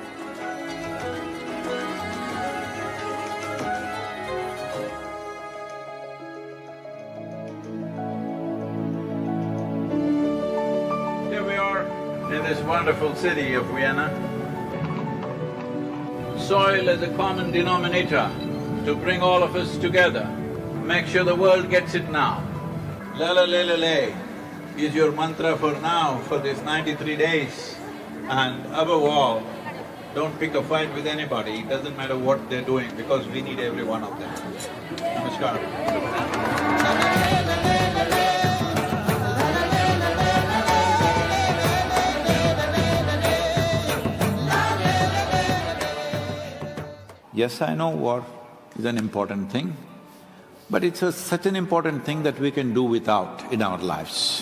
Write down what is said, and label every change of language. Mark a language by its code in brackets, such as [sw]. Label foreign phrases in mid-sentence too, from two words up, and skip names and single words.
[en] In this wonderful city of Vienna, soil is a common denominator to bring all of us together. Make sure the world gets it now. Lala lele le is your mantra for now, for this 93 days. And above all, don't pick a fight with anybody, it doesn't matter what they're doing, because we need every one of them. Namaskar. Yes, I know war is an important thing, but it's such an important thing that we can do without in our lives.